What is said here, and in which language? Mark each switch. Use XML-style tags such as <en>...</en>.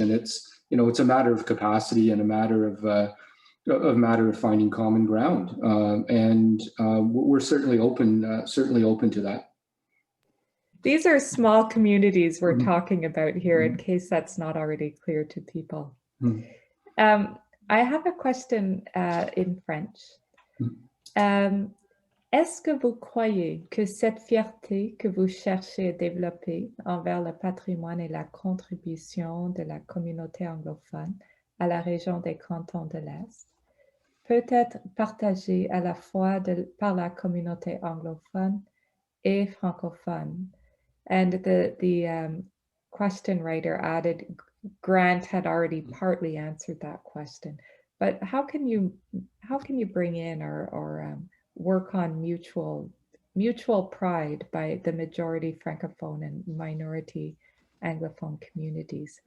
<en>And it's a matter of capacity and a matter of finding common ground, and we're certainly open to that. These are small communities we're talking about here, in case that's not already clear to people. I have a question in French.</en> <fr>Est-ce que vous croyez que cette fierté que vous cherchez à développer envers le patrimoine et la contribution de la communauté anglophone à la région des cantons de l'Est peut être partagée à la fois par la communauté anglophone et francophone?</fr> <en>And the question writer added, Grant had already partly answered that question, but how can you bring in or work on mutual pride by the majority Francophone and minority Anglophone communities?</en>